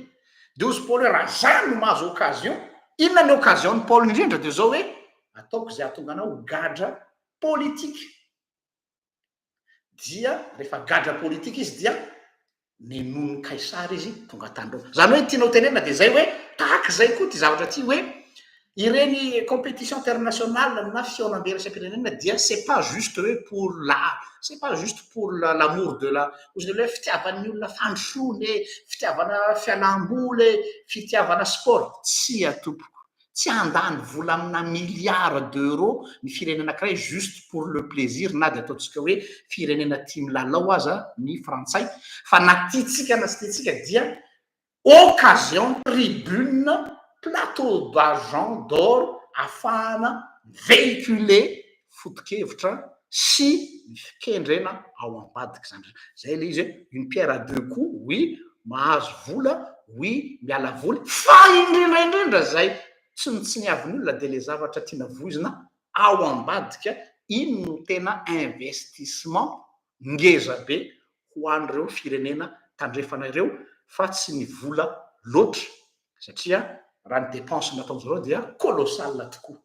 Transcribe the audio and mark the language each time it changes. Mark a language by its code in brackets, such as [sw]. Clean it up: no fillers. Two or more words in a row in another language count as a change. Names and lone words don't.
[mg] De ozy Paul hoe raha zany no mahazo occasion, inona ny occasion ny Paul indrindra de zao hoe ataoko zay atonga anao gadra politique. Dia rehefa gadra politique izy dia nenon'ny Kaisara izy tonga tany Roma. Zany hoe tianao tenena de zay hoe tahaka zay koa ty zavatra ty hoe ireny [fr] compétition internationale [mg] na fiaonam-be resam-pirenena dia [fr] c'est pas juste [mg] hoe [fr] pour l'art, c'est pas juste pour l'amour de la [mg] ozy le hoe fitiavan'ny olona fandrosoany, fitiavana fialam-boly, fitiavana sport. Tsy atompoko, tsy andany vola amina [fr] milliard d'euros [mg] ny firenena anankiray [fr] juste pour le plaisir [mg] na dia ataontsika hoe firenena tia milalao aza ny frantsay, fa na tiatsika na tsy tiatsika dia [fr] occasion, tribune, plateau d'argent, d'or [mg] ahafahana véhiculer foto-kevitra sy fikendrena ao ambadika zany. Zay le izy hoe [fr] une pierre à deux coups, oui, [mg] mahazo vola, oui, miala voly, fa indrindraindrindra zay tsy niaviny olona dia le zavatra tiana voizina ao ambadika, iny no tena investissement ngeza be ho an'ireo firenena tandrefanareo, fa tsy ny vola loatra satria raha ny dépense nataon'zareo dia colossal tokoa.